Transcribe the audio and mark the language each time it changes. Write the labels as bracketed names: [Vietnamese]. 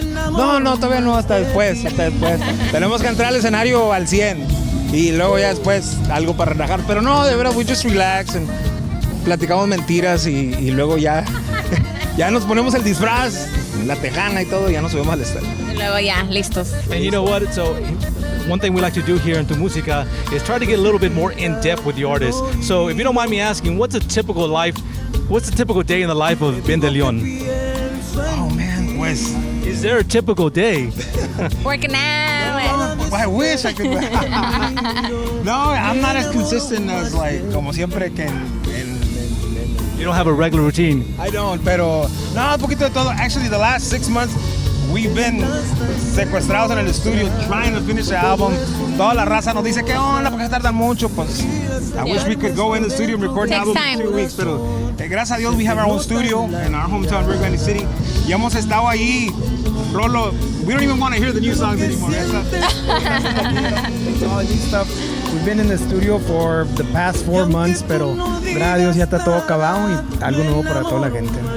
[Spanish] No, todavía no, hasta después. Tenemos que entrar al escenario al 100 y luego ya después algo para relajar. Pero no, de verdad, [English] we just relax and [Spanish] platicamos mentiras y luego ya nos ponemos el disfraz, la tejana y todo, y ya nos subimos al escenario. Y luego ya, listos. [English] And you know what? So one thing we like to do here in Tu Musica is try to get a little bit more in depth with the artist. So if you don't mind me asking, what's the typical day in the life of Ben de Leon? Oh man, [Spanish] pues. [English] Is there a typical day? Working out. I wish I could. No, I'm not as consistent as [Spanish] como siempre que [English] You don't have a regular routine. I don't, [Spanish] pero no, un poquito de todo. [English] Actually, the last 6 months we've been [Spanish] secuestrados en el estudio [English] trying to finish the album. [Spanish] Toda la raza nos dice, ¿qué onda? ¿Por qué tardan mucho? Pues [English] I wish we could go in the studio and record an album in 2 weeks, [Spanish] pero gracias a Dios [English] we have our own studio in our hometown, Rio Grande City. [Spanish] Y hemos estado ahí. [English] Rolo, we don't even want to hear the new songs anymore. All new stuff. We've been in the studio for the past 4 months, [Spanish] pero gracias a Dios ya está todo acabado y algo nuevo para toda la gente.